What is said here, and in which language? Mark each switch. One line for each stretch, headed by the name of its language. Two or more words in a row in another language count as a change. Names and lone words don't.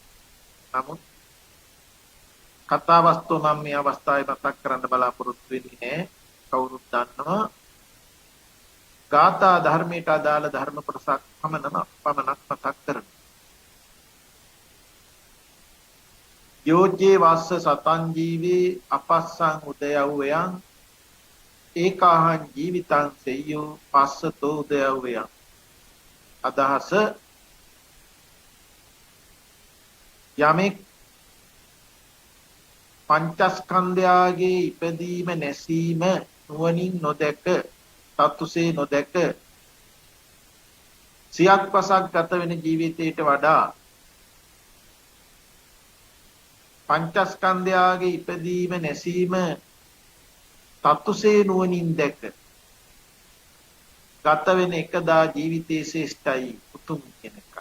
Sinhala: නමුත් කතා වස්තුව මම මේ අවස්ථාවේ මතක් කරන්න බලාපොරොත්තු වෙන්නේ නැහැ. කවුරුත් දන්නවා. ගාථා ධර්මයට අදාළ ධර්ම කොටසක් පමණක් මතක් කරනවා.
Pali: යෝජ්ජේ වස්ස සතං ජීවේ අපස්සං උදයව්වයන් ඒකාහං ජීවිතං සෙය්‍යෝ පස්සතෝ උදයව්වයන්.
Sinhala: අදහස යමෙක් පංචස්කන්ධයාගේ ඉපදීම නැසීම නුවණින් නොදැක තත්තුසේ නොදැක සියක් පසක් ගත වෙන ජීවිතයට වඩා පංචස්කන්ධයාගේ ඉපදීම නැසීම තත්තුසේ නුවණින් දැක ගත වෙන එකදා ජීවිතයේ ශ්‍රේෂ්ඨයි උතුම් කෙනෙක්යි.